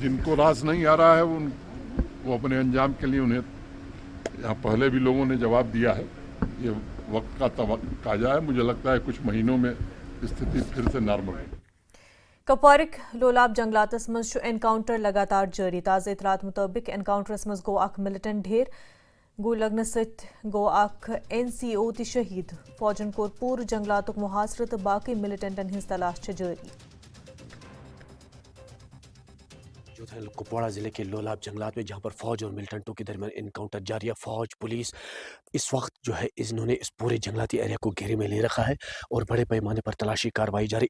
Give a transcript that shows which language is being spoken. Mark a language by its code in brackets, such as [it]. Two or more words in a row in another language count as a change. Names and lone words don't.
[hi] जिनको रास नहीं आ रहा है वो अपने अंजाम के लिए उन्हें यहाँ पहले भी लोगों ने जवाब दिया है. ये वक्त का तकाजा है. मुझे लगता है कुछ महीनों में स्थिति फिर से नॉर्मल है. [ks] कपवारिक लोलाब जंगलातस मज एनकाउंटर लगातार जारी. ताज़ा इतलात मुताबिक एनकाउंटरस मज गो अख मिलिटेंट ढेर [hi] गोली लगने [ks] सत गो अख NCO ति शहीद. फौजन कोर पूर जंगलातुक मुहासर तो बाकी मिलिटेंटन हिंस तलाश जारी. [hi] कुपवाड़ा जिले के लोलाब जंगलात में जहां पर फौज और मिलिटेंटों के दरमियान इनकाउंटर जारी है. फौज पुलिस इस वक्त जो है इन्होंने इस पूरे जंगलाती एरिया को घेरे में ले रखा है और बड़े पैमाने पर तलाशी कार्रवाई जारी.